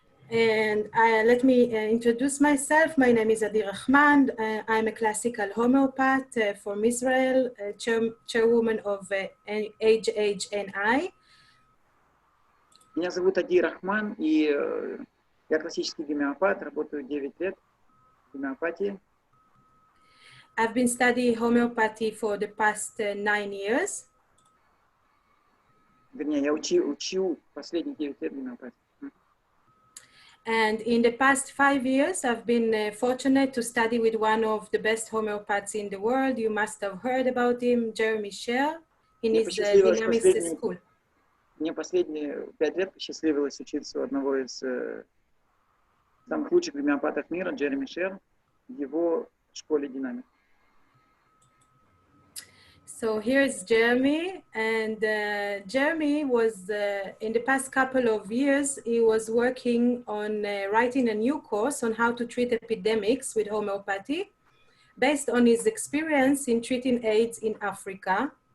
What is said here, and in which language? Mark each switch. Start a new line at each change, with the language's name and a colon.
English: And let me introduce myself. My name is Adi Rachman. I'm a classical homeopath from Israel, chairwoman of HHNI.
Russian: Меня зовут Ади Рахман, и я классический гомеопат, работаю 9 лет в гомеопатии.
English: I've been studying homeopathy for the past 9 years.
Russian: Вернее, я учу последние 9 лет гомеопатии.
English: And in the past 5 years, I've been fortunate to study with one of the best homeopaths in the world. You must have heard about him, Jeremy Sher, in his Dynamics school.
Russian: Мне последние 5 лет посчастливилось учиться у одного из самых лучших гомеопатов мира, Джереми Шер, в его школе динамик.
English: So here's Jeremy, and Jeremy was, in the past couple of years, he was working on writing a new course on how to treat epidemics with homeopathy, based on his experience in treating AIDS in Africa.